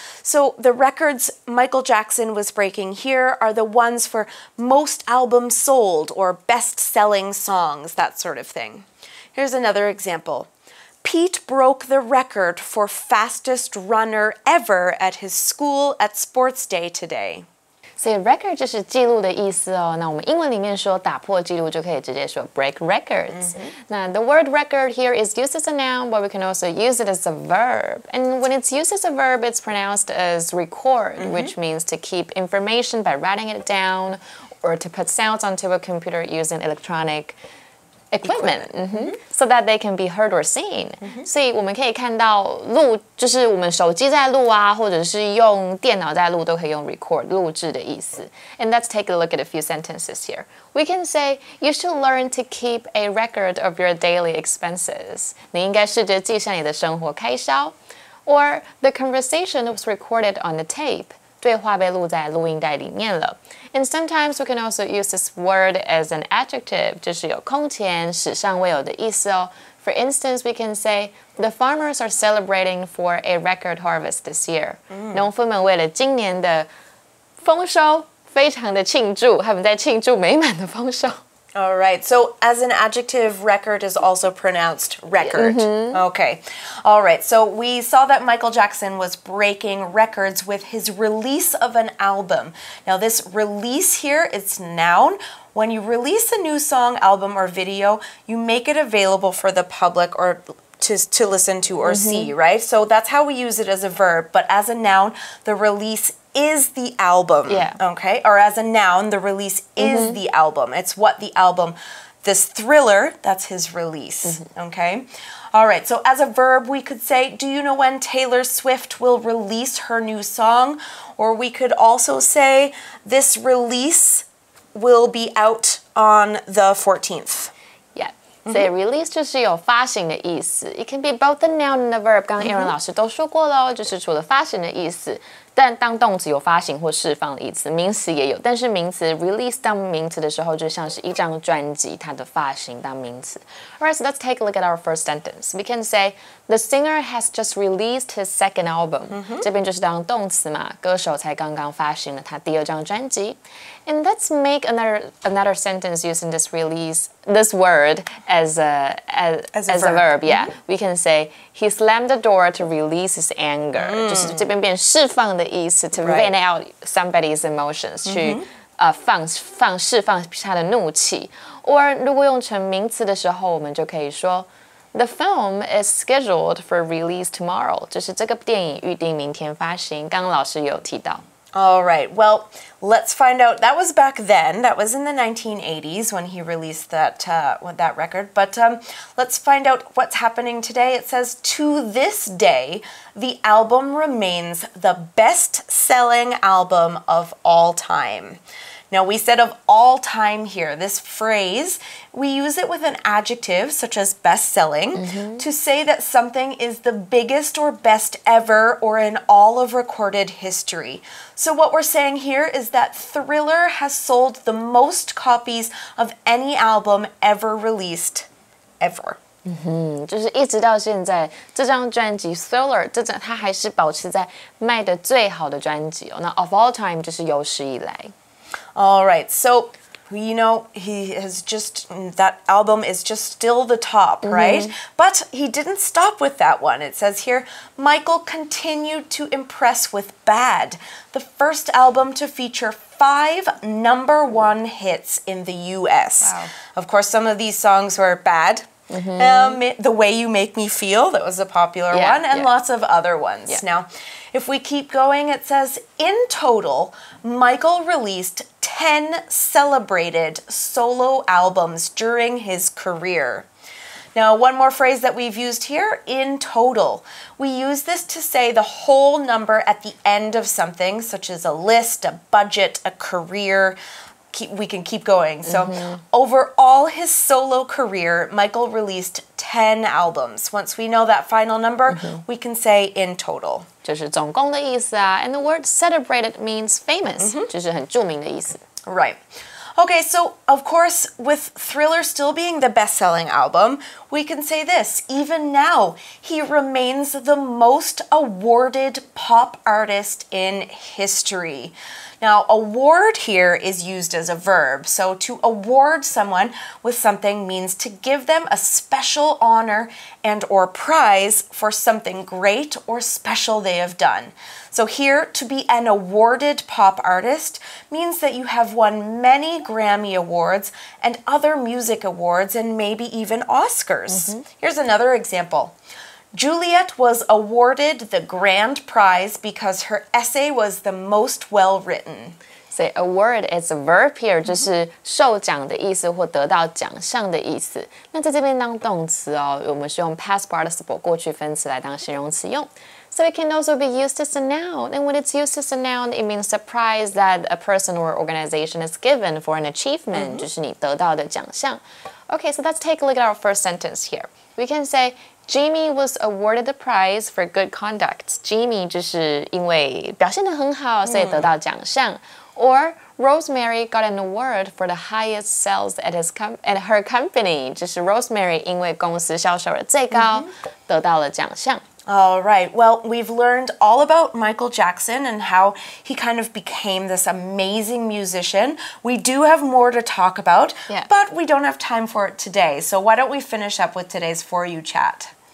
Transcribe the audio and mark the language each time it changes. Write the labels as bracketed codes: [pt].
[en] So the records Michael Jackson was breaking here are the ones for most albums sold or best-selling songs, that sort of thing. Here's another example. Pete broke the record for fastest runner ever at his school at sports day today. [zh] 所以 record 就是记录的意思哦。那我们英文里面说打破记录就可以直接说 break records。 [en] 那 the word record here is used as a noun, but we can also use it as a verb. And when it's used as a verb, it's pronounced as record, which means to keep information by writing it down or to put sounds onto a computer using electronic equipment, so that they can be heard or seen. [zh] 所以我们可以看到录，就是我们手机在录啊，或者是用电脑在录，都可以用 record 录制的意思。 [en] And let's take a look at a few sentences here. We can say, you should learn to keep a record of your daily expenses. [zh] 你应该试着记下你的生活开销。 [en] Or the conversation was recorded on the tape. [zh] 对话被录在录音带里面了。 [en] And sometimes we can also use this word as an adjective, [zh] 就是有空前、史上未有的意思哦。 [en] For instance, we can say, the farmers are celebrating for a record harvest this year. [zh] 农夫们为了今年的丰收非常的庆祝，他们在庆祝美满的丰收。 [en] All right, so as an adjective, record is also pronounced record. Okay. All right, so we saw that Michael Jackson was breaking records with his release of an album. Now this release here, it's noun. When you release a new song, album, or video, you make it available for the public or to listen to or see, right? So that's how we use it as a verb, but as a noun, the release is the album, okay? Or as a noun, the release is the album. It's what the album, this Thriller, that's his release, okay? All right, so as a verb, we could say, do you know when Taylor Swift will release her new song? Or we could also say, this release will be out on the 14th. [zh] So release 就是有发行的意思。 [en] It can be both the noun and the verb. [zh] 刚刚Aaron老师都说过了，就是除了发行的意思，但当动词有发行或释放的意思，名词也有。但是名词 release 当名词的时候，就像是一张专辑，它的发行当名词。 [en] Alright, so let's take a look at our first sentence. We can say the singer has just released his second album. [zh] 这边就是当动词嘛，歌手才刚刚发行了他第二张专辑。 [en] And let's make another sentence using this word as a verb. Yeah, we can say he slammed the door to release his anger. [zh] 就是这边变释放的意思 [en] to vent out somebody's emotions. [zh] 去释放他的怒气。 [en] Or [zh] 如果用成名词的时候，我们就可以说 [en] The film is scheduled for release tomorrow. [zh] 就是这个电影预定明天发行。刚刚老师有提到。 [en] All right, well, let's find out. That was back then. That was in the 1980s when he released that record. But let's find out what's happening today. It says, to this day, the album remains the best-selling album of all time. Now, we said of all time here. This phrase, we use it with an adjective, such as best-selling, to say that something is the biggest or best ever or in all of recorded history. So what we're saying here is that Thriller has sold the most copies of any album ever released, ever. [zh] 就是一直到现在，这张专辑 Thriller 它还是保持在卖的最好的专辑哦。那 of all time 就是有史以来。 [en] All right, so you know, that album is just still the top, right? But he didn't stop with that one. It says here, Michael continued to impress with Bad, the first album to feature 5 #1 hits in the US. Wow. Of course, some of these songs were Bad. The Way You Make Me Feel, that was a popular one, and lots of other ones. Now, if we keep going, it says, in total, Michael released 10 celebrated solo albums during his career. Now, one more phrase that we've used here, in total. We use this to say the whole number at the end of something, such as a list, a budget, a career. we can keep going. So over all his solo career, Michael released 10 albums. Once we know that final number, we can say in total. [zh] 就是总共的意思啊。 [en] And the word celebrated means famous， [zh] 就是很著名的意思。 [en] Right. Okay, so of course, with Thriller still being the best-selling album, we can say this. Even now, he remains the most awarded pop artist in history. Now, award here is used as a verb. So to award someone with something means to give them a special honor and or prize for something great or special they have done. So here, to be an awarded pop artist means that you have won many Grammy Awards and other music awards and maybe even Oscars. Here's another example. Juliet was awarded the grand prize because her essay was the most well-written. So award is a verb here， [zh] 就是受奖的意思或得到奖项的意思。那在这边当动词哦，我们是用 past participle 过去分词来当形容词用。 [en] So it can also be used as a noun. And when it's used as a noun, it means the prize that a person or organization is given for an achievement， [zh] 就是你得到的奖项。 [en] Okay, so let's take a look at our first sentence here. We can say Jimmy was awarded the prize for good conduct. [zh] Jimmy 就是因为表现得很好，所以得到奖项。 [en] Or Rosemary got an award for the highest sales at her company. [zh] 就是 Rosemary 因为公司销售额最高，得到了奖项。 [en] All right. Well, we've learned all about Michael Jackson and how he kind of became this amazing musician. We do have more to talk about, but we don't have time for it today. So why don't we finish up with today's For You chat?